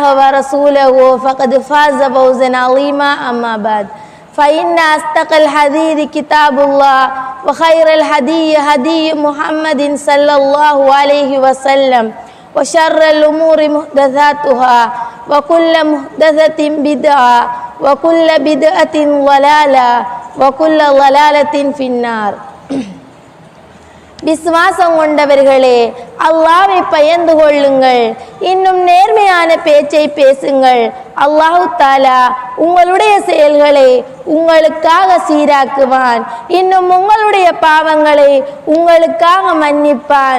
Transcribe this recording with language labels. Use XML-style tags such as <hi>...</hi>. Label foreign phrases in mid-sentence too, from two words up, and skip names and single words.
<ar>ورسوله فقد فاز فوزا عظيما أما بعد فإن أصدق الحديث كتاب الله وخير الهدي هدي محمد صلى الله عليه وسلم وشر الأمور محدثاتها وكل محدثة بدعة وكل بدعة ضلالة وكل ضلالة في النار.</ar> <ta>விசுவாசம் கொண்டவர்களே, அல்லாஹ்வை பயந்து கொள்ளுங்கள், இன்னும் நேர்மையான பேச்சை பேசுங்கள்.</ta> <ar>الله تعالى</ar> <ta>உங்களுடைய செயல்களை உங்களுக்காக சீராக்குவான், இன்னும் உங்களுடைய பாவங்களை உங்களுக்காக மன்னிப்பான்.</ta>